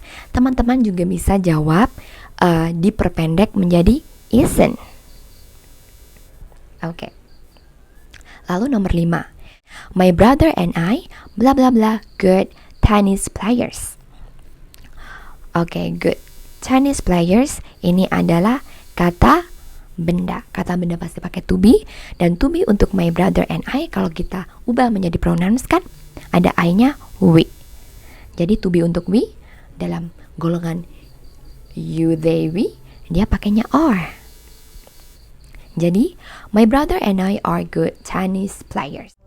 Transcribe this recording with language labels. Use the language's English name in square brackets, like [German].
[Indonesian] Teman-teman juga bisa jawab diperpendek menjadi isn't. Oke. Lalu nomor 5. [English] My brother and I bla bla bla good tennis players. [Indonesian] Oke, [English] good tennis players [Indonesian] ini adalah kata benda. Kata benda pasti pakai to be, dan to be untuk [English] my brother and I [Indonesian] kalau kita ubah menjadi pronouns kan ada I-nya we. Jadi to be untuk we dalam golongan you, they, we, dia pakainya are. [English] Jadi my brother and I are good tennis players.